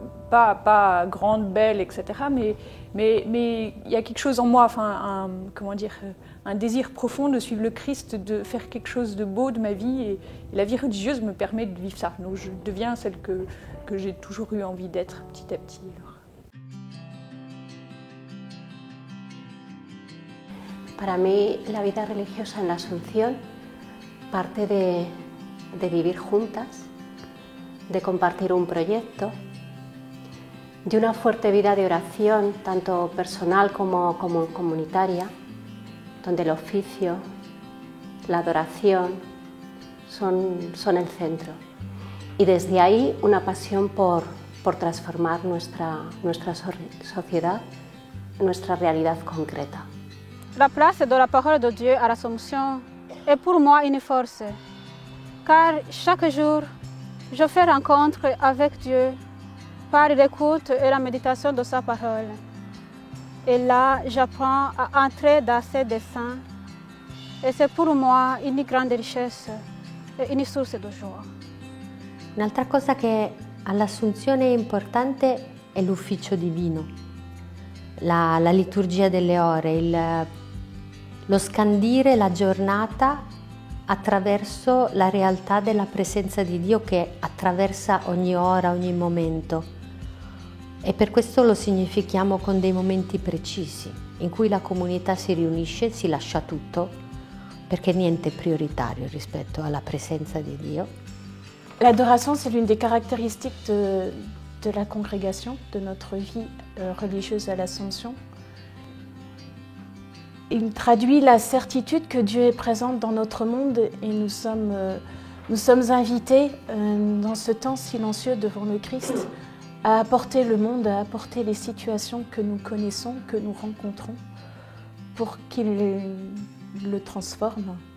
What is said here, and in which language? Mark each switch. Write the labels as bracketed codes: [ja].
[fr] Pas grande, belle, etc. Mais il y a quelque chose en moi, enfin, un désir profond de suivre le Christ, de faire quelque chose de beau de ma vie. Et la vie religieuse me permet de vivre ça. Donc je deviens celle que j'ai toujours eu envie d'être petit à petit. [es] Para mí, la vida religiosa en la Asunción parte de vivir juntas, de compartir un proyecto, de una fuerte vida de oración, tanto personal como comunitaria, donde el oficio, la adoración son el centro. Y desde ahí una pasión por transformar nuestra sociedad, nuestra realidad concreta. [fr] La place de la parole de Dieu à l'Assomption est pour moi une force, car chaque jour, je fais rencontre avec Dieu par l'écoute et la méditation de sa parole. Et là, j'apprends à entrer dans ses desseins, et c'est pour moi une grande richesse e une source de joie. [it] Un'altra cosa che all'Assunzione è importante è l'ufficio divino, la liturgia delle ore, lo scandire la giornata attraverso la realtà della presenza di Dio che attraversa ogni ora, ogni momento. E per questo lo significhiamo con dei momenti precisi, in cui la comunità si riunisce, si lascia tutto, perché niente è prioritario rispetto alla presenza di Dio. [fr] L'adoration, c'est l'une des caractéristiques de la congrégation, de notre vie religieuse à l'Assomption. Il traduit la certitude que Dieu est présent dans notre monde et nous sommes invités dans ce temps silencieux devant le Christ à apporter le monde, à apporter les situations que nous connaissons, que nous rencontrons, pour qu'il le transforme.